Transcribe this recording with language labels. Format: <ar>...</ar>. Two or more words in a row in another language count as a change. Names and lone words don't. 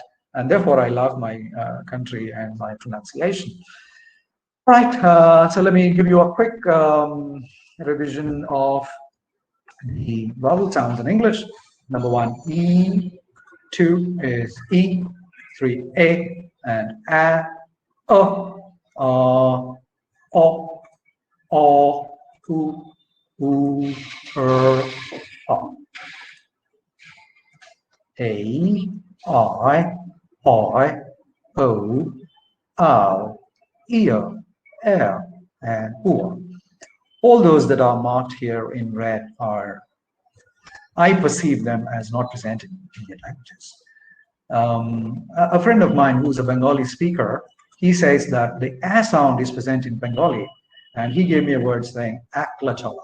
<en>And therefore, I love my country and my pronunciation. Right, so let me give you a quick revision of the vowel sounds in English. Number 1, E. 2 is E. 3, A. And A. O. U. O. A. I. O. Ear. Air, and poor. All those that are marked here in red are, I perceive them as not present in Indian languages. A friend of mine who's a Bengali speaker, he says that the a sound is present in Bengali, and he gave me a word saying</en> <bn>একলা চলো.</bn>